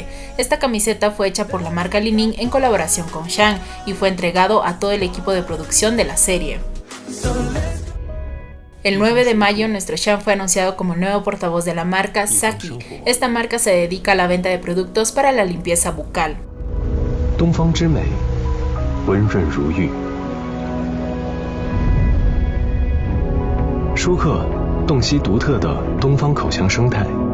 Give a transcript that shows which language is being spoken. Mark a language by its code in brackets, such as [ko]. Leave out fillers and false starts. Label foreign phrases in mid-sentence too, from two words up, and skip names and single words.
[es] Esta camiseta fue hecha por la marca Li-Ning en colaboración con Shang y fue entregado a todo el equipo de producción de la serie. El 9 de mayo, nuestro Shang fue anunciado como nuevo portavoz de la marca Saki. Esta marca se dedica a la venta de productos para la limpieza bucal. [zh] 东方之美，温润如玉。舒克洞悉独特的东方口腔生态，